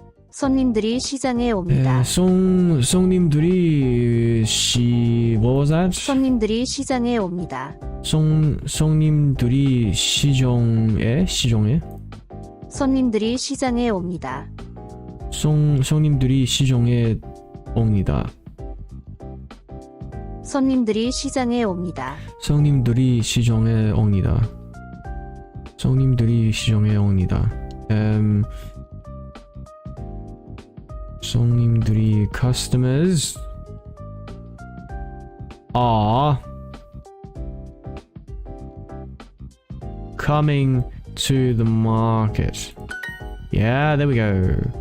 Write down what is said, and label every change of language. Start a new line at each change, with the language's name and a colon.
Korean: 손님들이 시장에 옵니다. 손님들이 what was that? 손님들이 시장에 옵니다. 손님들이 시장에 손님들이 시장에 옵니다. 손님들이 시장에 옵니다. 손님들이 시장에 옵니다. 손님들이 시장에 옵니다. 손님들이 시장에 옵니다. 손님들이
English: customers are coming to the market. Yeah, there we go.